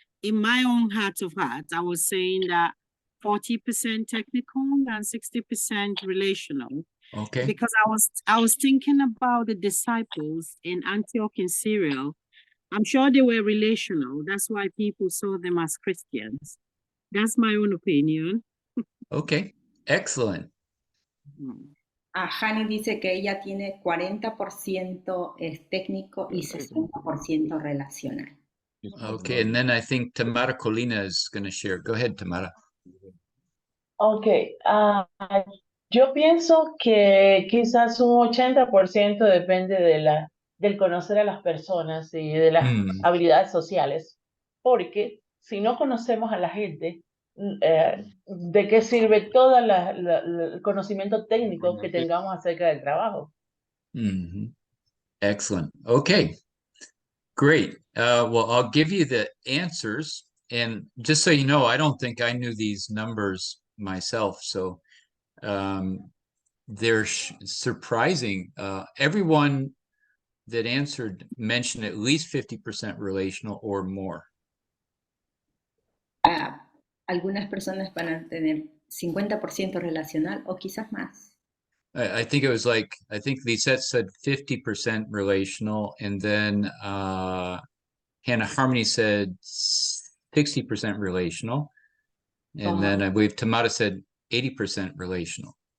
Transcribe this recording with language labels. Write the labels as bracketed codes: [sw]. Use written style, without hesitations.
[en] In my own heart of hearts, I was saying that 40% technical and 60% relational. Okay. Because I was thinking about the disciples in Antioch in Syria. I'm sure they were relational. That's why people saw them as Christians. That's my own opinion. Okay, excellent. [es] Hani dice que ella tiene 40% es técnico y 60% relacional. [en] Okay, and then I think Tamara Colina is going to share. Go ahead, Tamara. [es] Okay, yo pienso que quizás un 80% depende del conocer a las personas y de las habilidades sociales, porque si no conocemos a la gente, ¿de qué sirve todo el conocimiento técnico que tengamos acerca del trabajo? [en] Excellent. Okay, great. Well, I'll give you the answers, and just so you know, I don't think I knew these numbers myself, so they're surprising. Everyone that answered mentioned at least 50% relational or more. [es] Algunas personas van a tener 50% relacional o quizás más. [en] I think it was like, I think Lisette said 50% relational, and then Hannah Harmony said 60% relational, and then I believe Tamara said 80% relational.